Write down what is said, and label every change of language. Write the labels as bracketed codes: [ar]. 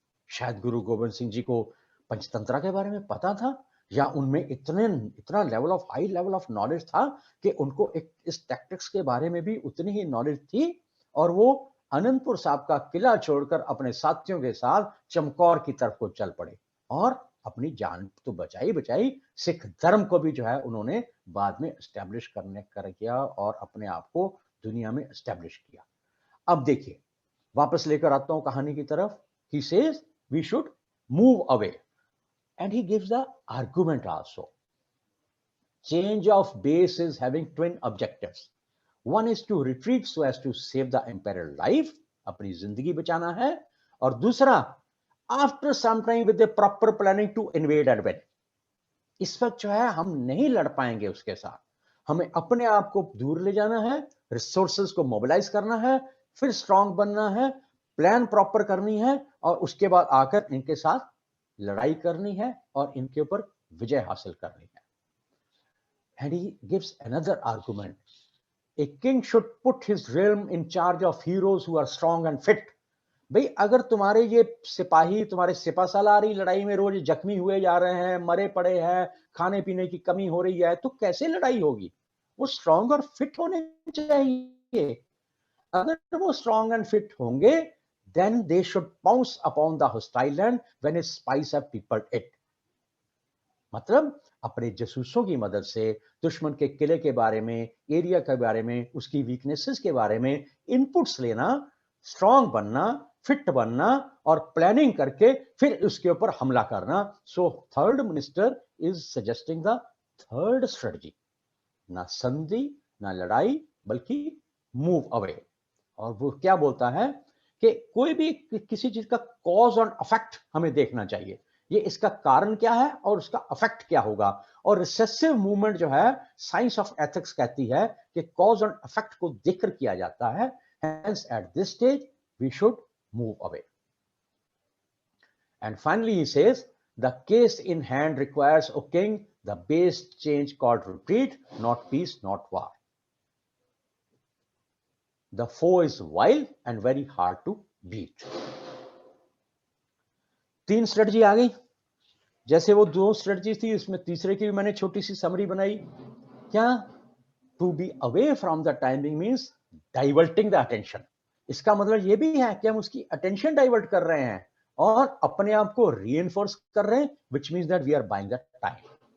[hi] शायद गुरु गोविंद सिंह जी को पंचतंत्रा के बारे में पता था, या उनमें इतना level of high level of knowledge था कि उनको इस टैक्टिक्स के बारे में भी उतनी ही नॉलेज थी, और वो अनंतपुर साहब का किला छोड़कर अपने साथियों के साथ चमकौर की तरफ को चल पड़े, और अपनी जान तो बचाई, सिख धर्म को भी जो है उन्होंने बाद में एस्टेब्लिश कर किया और अपने आप को दुनिया में एस्टेब्लिश किया। अब देखिए, वापस लेकर आता हूं कहानी की तरफ। [en] He says we should move away, and he gives the argument also. Change of base is having twin objectives. One is to retreat so as to save the imperial life, [hi] अपनी जिंदगी बचाना है, [en] और दूसरा after some time with the proper planning to invade and win। [hi] इस वक्त जो है हम नहीं लड़ पाएंगे उसके साथ, हमें अपने आप को दूर ले जाना है, रिसोर्सेज को मोबिलाइज करना है, फिर स्ट्रांग बनना है, प्लान प्रॉपर करनी है, और उसके बाद आकर इनके साथ लड़ाई करनी है और इनके ऊपर विजय हासिल करनी है। [en] And he gives another argument. A king should put his realm in charge of heroes who are strong and fit। [hi] भाई अगर तुम्हारे ये सिपाही, तुम्हारे सिपासालारी लड़ाई में रोज जख्मी हुए जा रहे हैं, मरे पड़े हैं, खाने पीने की कमी हो रही है, तो कैसे लड़ाई होगी? वो स्ट्रांग और फिट होने चाहिए। अगर वो स्ट्रांग एंड फिट होंगे, [en] then they should pounce upon the hostile land when its spies have peopled it। [hi] मतलब अपने जासूसों की मदद से दुश्मन के किले के बारे में, एरिया के बारे में, उसकी वीकनेसेस के बारे में इनपुट्स लेना, स्ट्रांग बनना, फिट बनना, और प्लानिंग करके फिर उसके ऊपर हमला करना। [en] so third minister is suggesting the third strategy, [hi] ना संधि ना लड़ाई, बल्कि [en] Move away. [hi] और वो क्या बोलता है कि कोई भी किसी चीज का कॉज और इफेक्ट हमें देखना चाहिए, ये इसका कारण क्या है और उसका इफेक्ट क्या होगा। और रिसेसिव मूवमेंट जो है, साइंस ऑफ एथिक्स कहती है कि कॉज और इफेक्ट को देखकर किया जाता है। [en] Hence at this stage we should move away. And finally he says the case in hand requires, O king, the base change called retreat, not peace not war. The foe is wild and very hard to beat। [hi] 3 strategy आ गई, जैसे वो 2 strategy थी, इसमें तीसरे की भी मैंने छोटी सी समरी बनाई। क्या? [en] To be away from the timing means diverting the attention. [hi] इसका मतलब ये भी है कि हम उसकी अटेंशन डाइवर्ट कर रहे हैं और अपने आप को रीइंफोर्स कर रहे हैं, [en] Which means that we are buying the time.